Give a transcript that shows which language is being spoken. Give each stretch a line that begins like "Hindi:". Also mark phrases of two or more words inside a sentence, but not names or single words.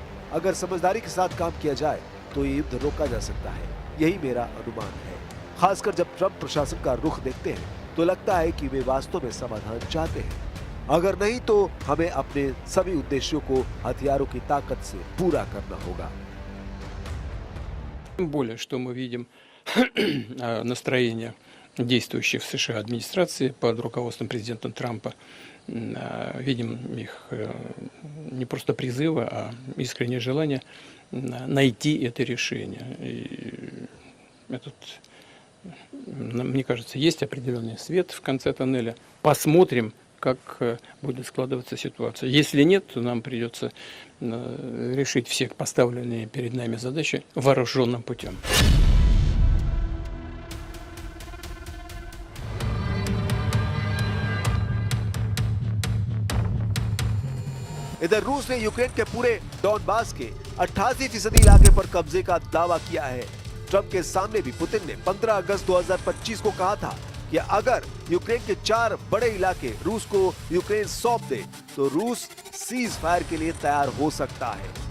Hindi: अगर समझदारी के साथ काम किया जाए तो ये युद्ध रोका जा सकता है, यही मेरा अनुमान है। खासकर जब ट्रंप प्रशासन का रुख देखते हैं तो लगता है कि वे वास्तव में समाधान चाहते हैं। अगर नहीं तो हमें अपने सभी उद्देश्यों को हथियारों की ताकत से पूरा करना होगा।
Russian: Тем более, что мы видим настроение действующей в США администрации под руководством президента Трампа. Видим их не просто призывы, а искреннее желание найти это решение. И мне кажется, есть определенный свет в конце тоннеля. Посмотрим, как будет складываться ситуация. Если нет, то нам придется решить все поставленные перед нами задачи вооруженным путем.
Hindi: इधर रूस ने यूक्रेन के पूरे डॉनबास के 88% इलाके पर कब्जे का दावा किया है। ट्रंप के सामने भी पुतिन ने 15 अगस्त 2025 को कहा था कि अगर यूक्रेन के 4 बड़े इलाके रूस को यूक्रेन सौंप दे तो रूस सीज फायर के लिए तैयार हो सकता है।